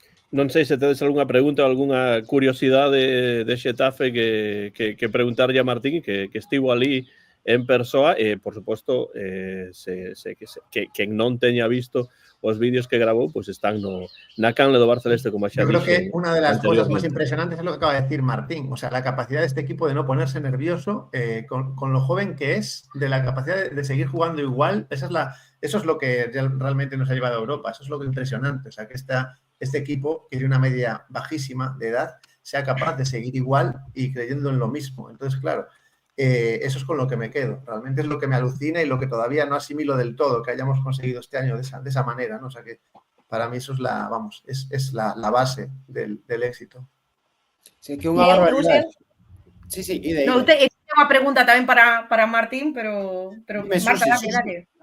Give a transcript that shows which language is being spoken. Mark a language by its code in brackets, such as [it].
[gl] Non sei se tedes algunha pregunta ou algunha curiosidade de Xetafe que preguntarlle a Martín, que estivo ali en persoa, e, por suposto, quen non teña visto os vídeos que grabou, pois están na canle do Bar Celeste, como xa [es] Yo creo [gl] dixen. [es] que una de las cosas más impresionantes es lo que acaba de decir Martín, o sea, la capacidad de este equipo de no ponerse nervioso, con lo joven que es, de la capacidad de seguir jugando igual. Eso es lo que realmente nos ha llevado a Europa, eso es lo que es impresionante, o sea, que este equipo, que tiene una media bajísima de edad, sea capaz de seguir igual y creyendo en lo mismo. Entonces, claro, eso es con lo que me quedo. Realmente es lo que me alucina y lo que todavía no asimilo del todo, que hayamos conseguido este año de esa manera, ¿no? O sea, que para mí eso es la base del éxito. [gl] Sí, que unha barbaridade. Sí, [es] No, tengo [gl] unha pregunta tamén para Martín, pero Marta, dale.